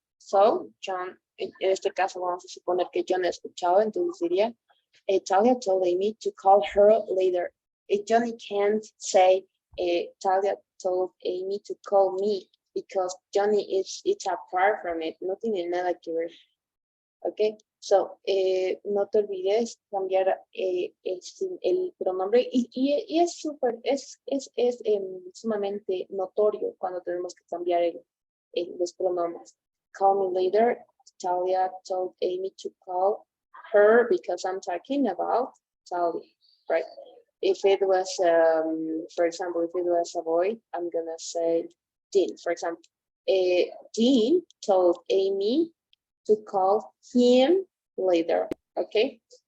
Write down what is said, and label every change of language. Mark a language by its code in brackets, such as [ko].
[es] So, John, en este caso vamos a suponer que John ha escuchado, entonces diría, [en] Talia told Amy to call her later. Johnny can't say, Talia told Amy to call me, because Johnny it's apart from it, [es] no tiene nada que ver. Ok, so, no te olvides cambiar el pronombre, y es súper, es sumamente notorio cuando tenemos que cambiar los pronombres. [en] Call me later. Talia told Amy to call her because I'm talking about Talia, right? If it was, for example, if it was a boy, I'm gonna say Dean, for example. Dean told Amy to call him later, okay?